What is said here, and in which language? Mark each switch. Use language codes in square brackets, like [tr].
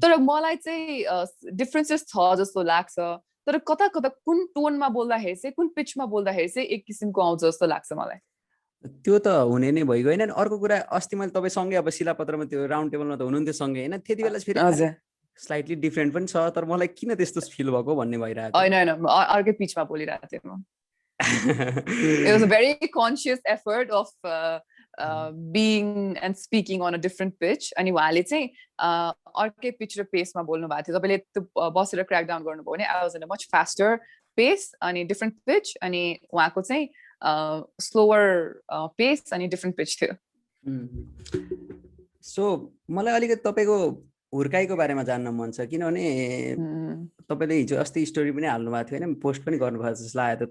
[ne] तर मलाई चाहिँ डिफ्रेन्सेस छ जस्तो लाग्छ, तर कता कता कुन टोनमा बोल्दाखेरि चाहिँ, कुन पिचमा बोल्दाखेरि चाहिँ एक किसिमको आउँछ जस्तो लाग्छ मलाई। त्यो त हुने नै भइगयो होइन। अर्को कुरा, अस्ति मैले तपाईँसँगै अब शिलापत्रमा त्यो राउन्ड टेबलमा त हुनुहुन्थ्यो सँगै होइन, त्यति बेला फेरि स्लाइटली डिफ्रेन्ट पनि छ, तर मलाई किन त्यस्तो फिल भएको भन्ने भइरहेको थियो। होइन अर्कै पिचमा बोलिरहेको थिएँ म। [en] It was a very conscious effort of being and speaking on a different pitch. [ne] अनि उहाँले चाहिँ अर्कै पिच र पेसमा बोल्नु भएको थियो। तपाईँले त्यो बसेर क्रैक डाउन गर्नुभयो भने [en] I was in a much faster pace [ne] अनि [en] different pitch, [ne] अनि उहाँको चाहिँ [en] slower pace [ne] अनि different pitch थियो। सो मलाई अलिकति तपाईँको हुर्काइको बारेमा जान्न मन छ, किनभने तपाईँले हिजो अस्ति स्टोरी पनि हाल्नु भएको थियो होइन, पोस्ट पनि गर्नुभएको जस्तो लागेको थियो।